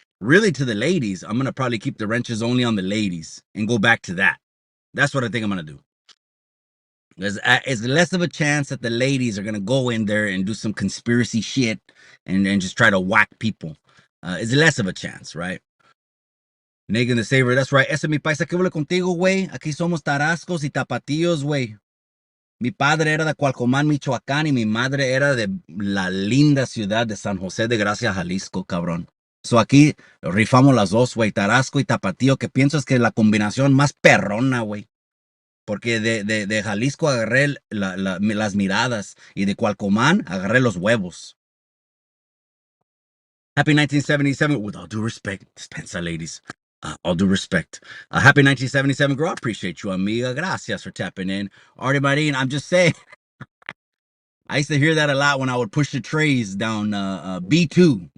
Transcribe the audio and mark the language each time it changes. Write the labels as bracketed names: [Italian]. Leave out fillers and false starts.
[English] Really, to the ladies, I'm gonna probably keep the wrenches only on the ladies and go back to that. That's what I think I'm gonna do. There's it's less of a chance that the ladies are gonna go in there and do some conspiracy shit and just try to whack people. It's less of a chance, right? Negan the Saver, that's right. [Spanish] Ese mi paisa, ¿qué huele contigo, güey? Aquí somos tarascos y tapatíos, güey. Mi padre era de Cualcomán, Michoacán, y mi madre era de la linda ciudad de San José de Gracia, Jalisco, cabrón. So aquí rifamos las dos, güey, Tarasco y Tapatío, que pienso es que es la combinación más perrona, güey. Porque de Jalisco agarré las miradas y de Cualcomán agarré los huevos. [English] Happy 1977, with all due respect, dispensa ladies. All due respect. Happy 1977, girl. I appreciate you, amiga. Gracias for tapping in. Artie Marin, I'm just saying. I used to hear that a lot when I would push the trays down B2.